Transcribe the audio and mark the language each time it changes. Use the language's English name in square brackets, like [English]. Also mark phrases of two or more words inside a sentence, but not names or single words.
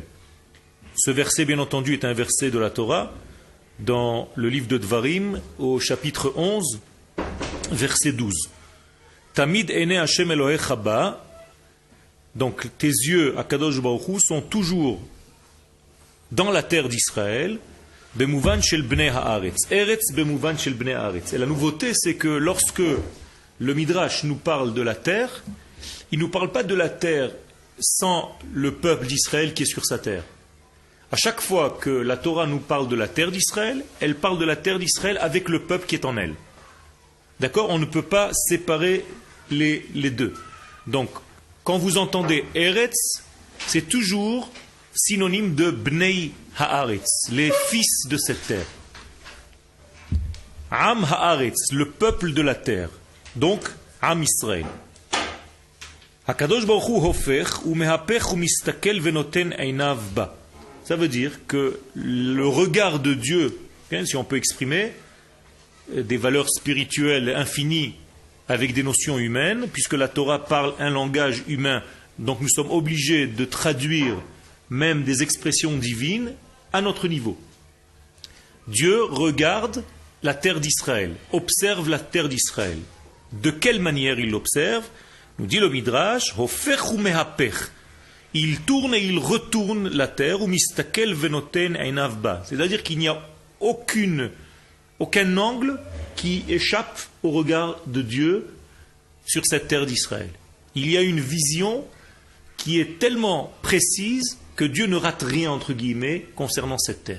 [French] Ce verset, bien entendu, est un verset de la Torah, dans le livre de Dvarim, au chapitre 11, verset 12. [Hebrew] תמיד עיני השם אלוהיך בה, [French] donc tes yeux, [Hebrew] הקדוש ברוך הוא, [French] sont toujours dans la terre d'Israël, [Hebrew] במובן של בני הארץ, ארץ במובן של בני הארץ. [French] Et la nouveauté, c'est que lorsque le Midrash nous parle de la terre, il ne nous parle pas de la terre sans le peuple d'Israël qui est sur sa terre. À chaque fois que la Torah nous parle de la terre d'Israël, elle parle de la terre d'Israël avec le peuple qui est en elle. D'accord? On ne peut pas séparer les deux. Donc, quand vous entendez Eretz, c'est toujours synonyme de [Hebrew] בני הארץ, [French] les fils de cette terre. [Hebrew] עם הארץ, [French] le peuple de la terre. [Hebrew] Donc, עם ישראל. הקדוש ברוך הוא הופך ומהפך ומסתכל ונותן עיניו בה. [French] Ça veut dire que le regard de Dieu, si on peut exprimer, des valeurs spirituelles infinies avec des notions humaines, puisque la Torah parle un langage humain, donc nous sommes obligés de traduire même des expressions divines à notre niveau. Dieu regarde la terre d'Israël, observe la terre d'Israël. De quelle manière il l'observe? Nous dit le Midrash, [Hebrew] הופך ומהפך. [French] Il tourne et il retourne la terre, ou [Hebrew] מסתכל ונותן עיניו בה. [French] C'est-à-dire qu'il n'y a aucun angle qui échappe au regard de Dieu sur cette terre d'Israël. Il y a une vision qui est tellement précise que Dieu ne rate rien, entre guillemets, concernant cette terre.